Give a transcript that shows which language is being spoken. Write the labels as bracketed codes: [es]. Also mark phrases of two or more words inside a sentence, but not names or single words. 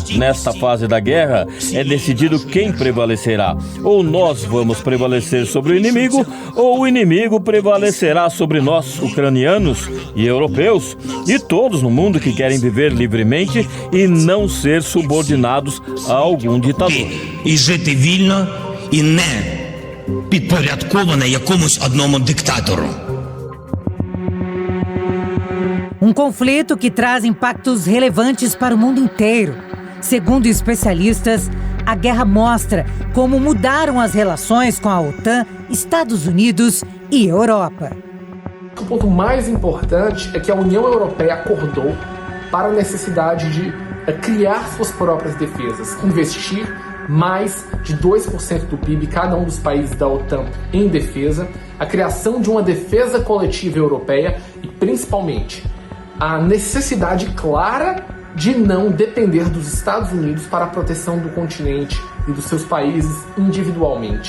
[pt] Nesta fase da guerra, é decidido quem prevalecerá. Ou nós vamos prevalecer sobre o inimigo, ou o inimigo prevalecerá sobre nós, ucranianos e europeus, e todos no mundo que querem viver livremente e não ser subordinados a algum ditador. [uk] Підпорядковане якомусь одному диктатору. [pt] Um conflito que traz impactos relevantes para o mundo inteiro. Segundo especialistas, a guerra mostra como mudaram as relações com a OTAN, Estados Unidos e Europa. O ponto mais importante é que a União Europeia acordou para a necessidade de criar suas próprias defesas, investir mais de 2% do PIB cada um dos países da OTAN em defesa, a criação de uma defesa coletiva europeia e, principalmente, a necessidade clara de não depender dos Estados Unidos para a proteção do continente e dos seus países individualmente.